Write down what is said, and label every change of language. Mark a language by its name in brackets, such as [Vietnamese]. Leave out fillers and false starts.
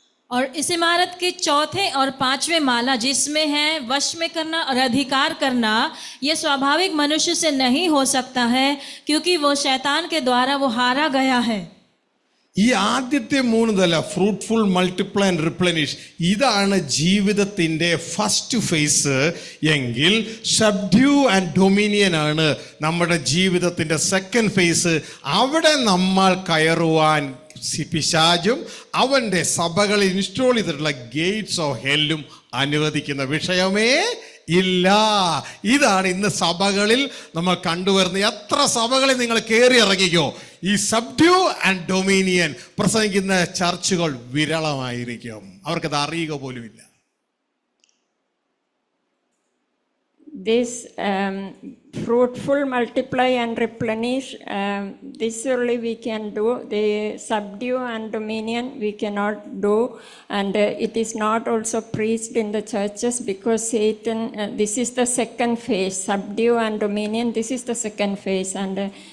[Hindi] और इस इमारत के चौथे और 5वें माला जिसमें है वश में करना और अधिकार करना, ये स्वाभाविक मनुष्य से नहीं हो सकता है क्योंकि वो शैतान के द्वारा वो हारा गया है. [Malayalam] ഈ ആദ്യത്തെ 3 നില [English] fruitful, multiply and replenish, [Malayalam] ഇതാണ് ജീവിതത്തിൻ്റെ ഫസ്റ്റ് ഫേസ് എങ്കിൽ [English] subdue and dominion [Malayalam] ആണ് നമ്മുടെ ജീവിതത്തിൻ്റെ സെക്കൻഡ് ഫേസ്. അവിടെ നമ്മൾ കയറുവാൻ പിശാചും അവൻ്റെ സഭകളിൽ ഇൻസ്റ്റോൾ ചെയ്തിട്ടുള്ള [English] gates of ഹെല്ലും [Malayalam] അനുവദിക്കുന്ന വിഷയമേ ഇല്ല. ഇതാണ് ഇന്ന് സഭകളിൽ നമ്മൾ കണ്ടുവരുന്നത്. എത്ര സഭകളിൽ നിങ്ങൾ കയറി ഇറങ്ങിക്കോ, ഈ [English] subdue and dominion [Malayalam] പ്രസംഗിക്കുന്ന ചർച്ചുകൾ വിരളമായിരിക്കും. അവർക്കത് അറിയുക പോലുമില്ല. [English] This fruitful, multiply and replenish, this only we can do. The subdue and dominion we cannot do, and it is not also preached in the churches because Satan, this is the second phase. Subdue and dominion, this is the second phase, and